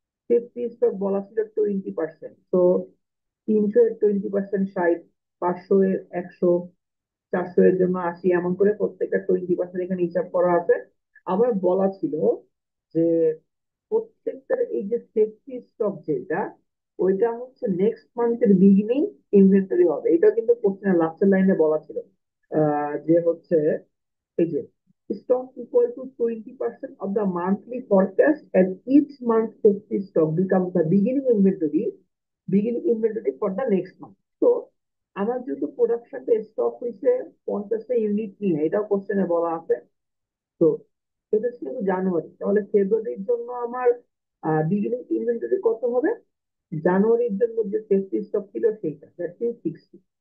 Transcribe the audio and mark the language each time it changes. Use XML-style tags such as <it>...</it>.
<bn>Safety stock বলা ছিল 20%। তো 300 এর 20% 60, 500 এর 100, 400 এর জন্য 80, এমন করে প্রত্যেকটা 20% এখানে হিসাব করা আছে। আবার বলা ছিল যে প্রত্যেকটার এই যে সেফটি স্টক যেটা, ওইটা হচ্ছে নেক্সট মান্থের বিগিনিং ইনভেন্টরি হবে। এটা কিন্তু কোশ্চেনের লাস্টের লাইনে বলা ছিল যে হচ্ছে এই যে</bn> <en>stock equal to 20% of the monthly forecast and each month safety stock becomes the beginning inventory for the next month.</en> <bn>তো আমার যেহেতু প্রোডাকশনটা স্টক হয়েছে 50টা ইউনিট নিয়ে, এটাও কোশ্চেনে বলা আছে। তো এটা ছিল জানুয়ারি, তাহলে ফেব্রুয়ারির জন্য আমার বিগিনিং ইনভেন্টরি কত হবে? জানুয়ারির জন্য যে সেফটি স্টক ছিল সেইটা, দ্যাট মিন 60।</bn>